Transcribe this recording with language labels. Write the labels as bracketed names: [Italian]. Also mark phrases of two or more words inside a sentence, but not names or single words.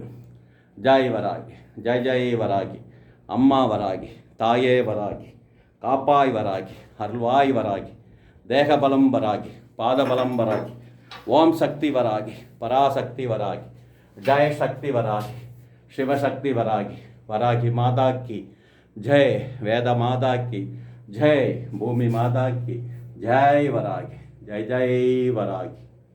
[Tamil] ஜெய் வராகி, ஜெய் ஜெய் வராகி, அம்மா வராகி, தாயே வராகி, காப்பாய் வராகி, அருள்வாய் வராகி, தேகபலம் வராகி, பாதபலம் வராகி, ஓம் சக்தி வராகி, பராசக்தி வராகி, ஜெய சக்தி வராகி, சிவசக்தி வராகி. [Hindi] வராகி மாதா की जय, वेद माता की जय, भूमि माता की जय वरागी, जय जय वरागी.